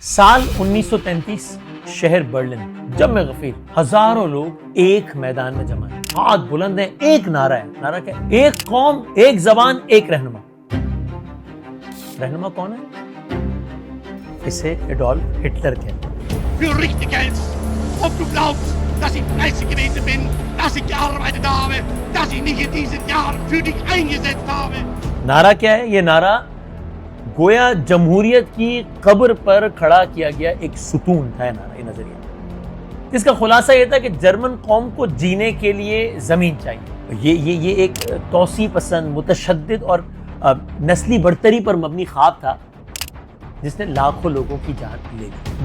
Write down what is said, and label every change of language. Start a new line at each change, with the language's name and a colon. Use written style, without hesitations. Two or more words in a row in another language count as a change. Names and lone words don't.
Urdu: سال 1933 شہر برلن، جب میں غفیر، ہزاروں لوگ ایک میدان میں جمع ہے. ہاتھ بلند ہے، ایک نعرہ ہے۔ نعرہ کیا ہے؟ ایک قوم، ایک زبان، ایک رہنما. رہنما کون ہے? اسے ایڈولف ہٹلر کہتے ہیں.
German: Für richtig hältst, ob du glaubst, dass ich fleißig gewesen bin, dass ich gearbeitet habe, dass ich nicht in diesen Jahren für dich eingesetzt habe.
Urdu: نعرہ کیا ہے? یہ نعرہ گویا جمہوریت کی قبر پر کھڑا کیا گیا ایک ستون تھا. نعرہ، یہ نظریہ، اس کا خلاصہ یہ تھا کہ جرمن قوم کو جینے کے لیے زمین چاہیے. یہ ایک توسیع پسند، متشدد اور نسلی برتری پر مبنی خواب تھا جس نے لاکھوں لوگوں کی جان لے لی.